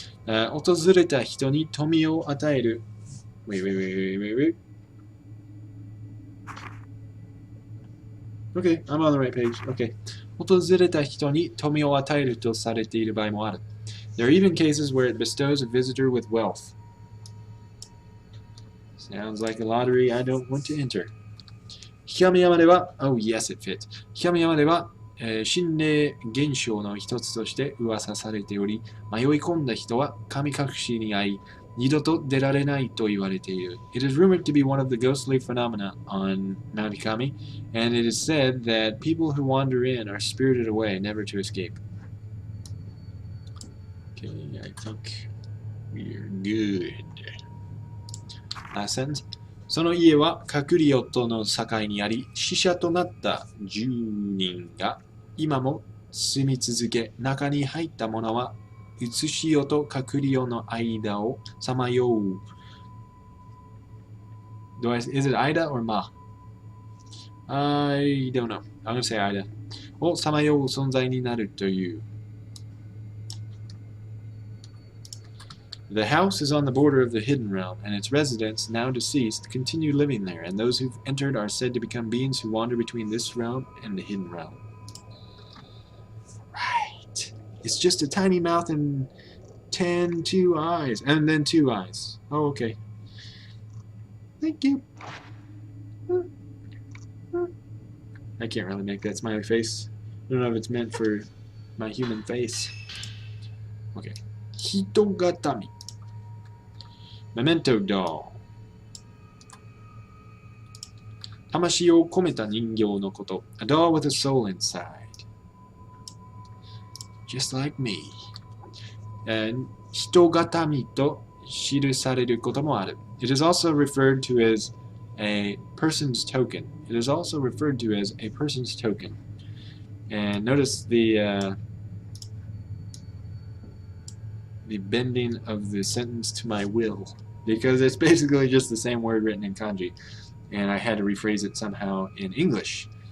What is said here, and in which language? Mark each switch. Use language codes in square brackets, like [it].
[ja] 訪れた人に富を与える. [en] Wait. Okay, I'm on the right page. Okay. [ja] 訪れた人に富を与えるとされている場合もある. [en] There are even cases where it bestows a visitor with wealth. Sounds like a lottery I don't want to enter. [ja] 氷上山では, [en] oh yes it fit. [ja] 氷上山では、心霊現象の一つとして噂されており、迷い込んだ人は神隠しに遭い、二度と出られないと言われている. [en] It is rumored to be one of the ghostly phenomena on Mount Ikami, and it is said that people who wander in are spirited away, never to escape. Okay, I think we're good. Last sentence. [ja] その家はカクリオとの境にあり、死者となった10人が今も住み続け、中に入った者はうつしよとかくりおの間をさまよう。 [en] Is it Ida or Ma? I don't know. I'm going to say Ida. [ja] をさまよう存在になるという。 [en] The house is on the border of the hidden realm, and its residents, now deceased, continue living there, and those who've entered are said to become beings who wander between this realm and the hidden realm. Right. It's just a tiny mouth and 2 eyes, and then 2 eyes. Oh, okay. Thank you. I can't really make that smiley face. I don't know if it's meant for my human face. Okay. Hitogatami. Memento doll. [ja] 魂を込めた人形のこと. [en] A doll with a soul inside. Just like me. [ja] 人形と記されることもある. [en] It is also referred to as a person's token. It is also referred to as a person's token. And notice the bending of the sentence to my will, because it's basically just the same word written in kanji, and I had to rephrase it somehow in English.